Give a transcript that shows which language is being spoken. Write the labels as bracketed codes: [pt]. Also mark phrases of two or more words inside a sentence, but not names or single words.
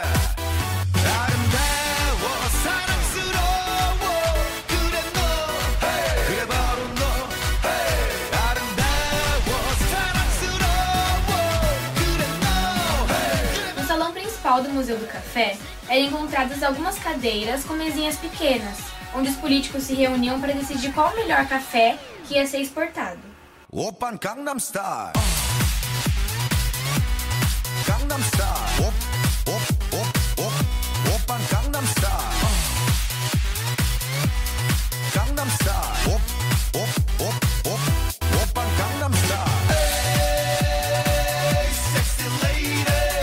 [ko] 아름다워 사랑스러워 그래 너 그래 바로 너 아름다워 사랑스러워 그래 너 [pt] No salão principal do Museu do Café, eram encontradas algumas cadeiras com mesinhas pequenas, onde os políticos se reuniam para decidir qual o melhor café que ia ser exportado. [ko] 오빤 강남 스타일 강남 스타일 오빤 강남 스타일 강남 스타일 오빤 강남 스타일 [en] hey sexy lady